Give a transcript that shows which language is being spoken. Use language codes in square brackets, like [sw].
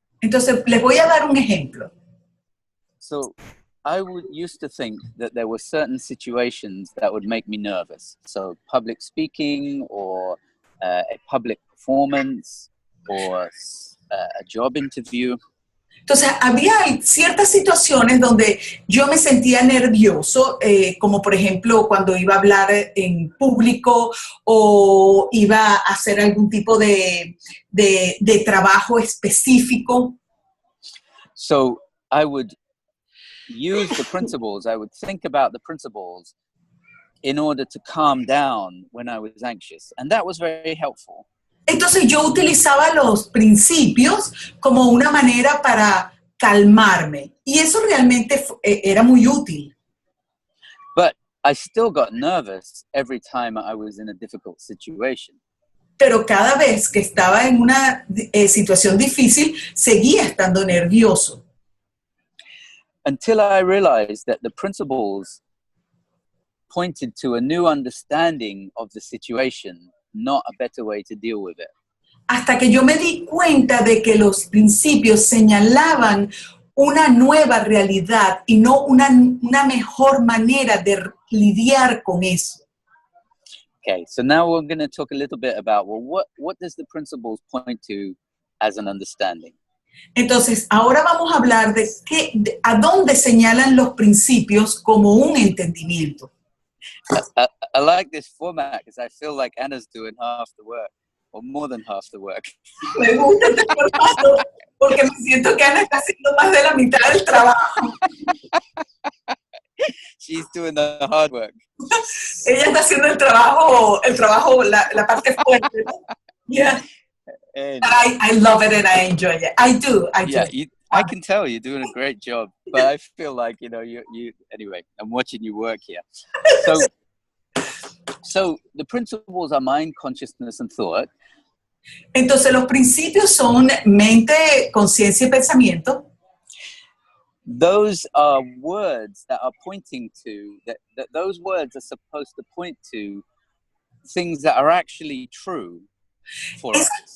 [es] Entonces, les voy a dar un ejemplo. [en] So, used to think that there were certain situations that would make me nervous. So, public speaking, or a public performance, or a job interview. [es] Entonces, había ciertas situaciones donde yo me sentía nervioso, como por ejemplo cuando iba a hablar en público o iba a hacer algún tipo de trabajo específico. [en] So I would use the principles, I would think about the principles in order to calm down when I was anxious. And that was very helpful. [es] Entonces yo utilizaba los principios como una manera para calmarme y eso realmente era muy útil. [en] But I still got nervous every time I was in a difficult situation. [es] Pero cada vez que estaba en una situación difícil, seguía estando nervioso. [en] Until I realized that the principles pointed to a new understanding of the situation, not a better way to deal with it. [es] Hasta que yo me di cuenta de que los principios señalaban una nueva realidad y no una mejor manera de lidiar con eso. [en] Okay, so now we're going to talk a little bit about, well, what does the principles point to as an understanding? [es] Entonces, ahora vamos a hablar de a dónde señalan los principios como un entendimiento. [en] I like this format because I feel like Anna's doing half the work, or more than half the work. [es] Me gusta este formato porque me siento que Ana está haciendo más de la mitad del trabajo. [en] She's doing the hard work. [es] Ella está haciendo el trabajo, la parte fuerte, ¿no? [en] Yeah. I love it and I enjoy it. I do. Yeah, I can tell you're doing a great job, but I feel like, you anyway, I'm watching you work here. So the principles are mind, consciousness, and thought. [es] Entonces los principios son mente, conciencia y pensamiento. [en] Those are words that are pointing to, that those words are supposed to point to things that are actually true for us.